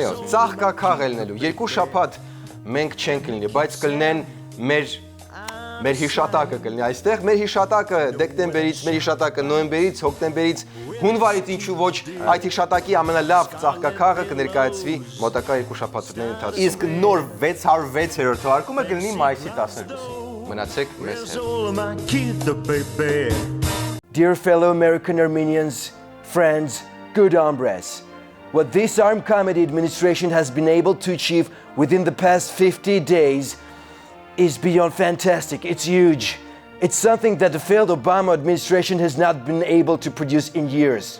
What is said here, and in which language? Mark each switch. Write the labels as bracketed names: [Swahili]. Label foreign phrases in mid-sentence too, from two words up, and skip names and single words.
[Armenian] Այո, ծաղկաքաղ ելնելու։ 2 շաբաթ մենք չենք լինի, բայց կլինեն մեր հիշատակը կլինի այստեղ, մեր հիշատակը դեկտեմբերից, մեր հիշատակը նոյեմբերից, հոկտեմբերից, հունվարից ինչու ոչ, այդ հիշատակի ամենալավ ծաղկաքաղը կներկայացվի մոտակա 2 շաբաթների ընթացքում։ Իսկ նոր 606-րդ թողարկումը կլինի մայիսի 12-ին։ Մնացեք մեզ հետ։ [English] Dear fellow American Armenians, friends, good hombres, what this armed comedy administration has been able to achieve within the past 50 days is beyond fantastic. It's huge. It's something that the failed Obama administration has not been able to produce in years.